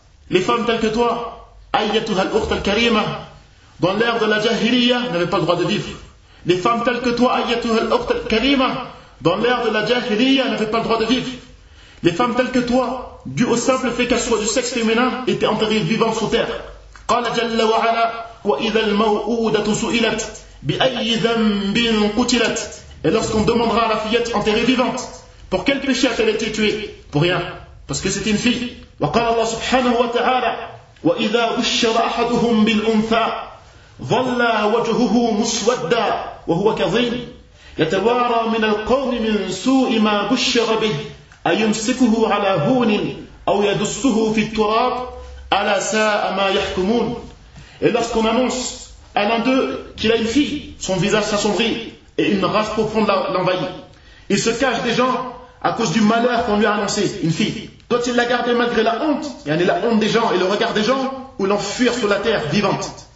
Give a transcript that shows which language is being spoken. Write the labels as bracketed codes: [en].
[fr] Les femmes telles que toi, [ar] ayyatuha al-Ukht al-Karima, [fr] dans l'ère de la Jahiliya, n'avaient pas le droit de vivre. Les femmes telles que toi, [ar] ayatuha al-ukht al-karima, [fr] dans l'ère de la Jahiliya, n'avaient pas le droit de vivre. Les femmes telles que toi, dues au simple fait qu'elles soient du sexe féminin, étaient enterrées vivantes sous terre. [ar] قال جل وعلا وإذا الموءودة سئلت بأي ذنب قتلت. [fr] Et lorsqu'on demandera à la fillette enterrée vivante, pour quel péché a-t-elle été tuée? Pour rien, parce que c'est une fille. [ar] وقال الله سبحانه وتعالى وإذا بشر أحدهم بالأنثى ظَلَّ وَجْهُهُ مُسْوَدًّا وَهُوَ كَظِيمٌ يَتَوَارَى مِنَ الْقَوْمِ مِنْ سُوءِ مَا بُشِّرَ بِهِ أَيُمْسِكُهُ عَلَى هُونٍ أَوْ يَدُسُّهُ فِي التُّرَابِ أَلَا سَاءَ مَا يَحْكُمُونَ. [fr] Et lorsqu'on annonce à l'un d'eux qu'il a une fille, son visage s'assombrit et une rage profonde l'envahit. Il se cache des gens à cause du malheur qu'on lui a annoncé, une fille. Quand il l'a gardée malgré la honte, il y a la honte des gens et le regard des gens, ou l'enfuir sur la terre vivante.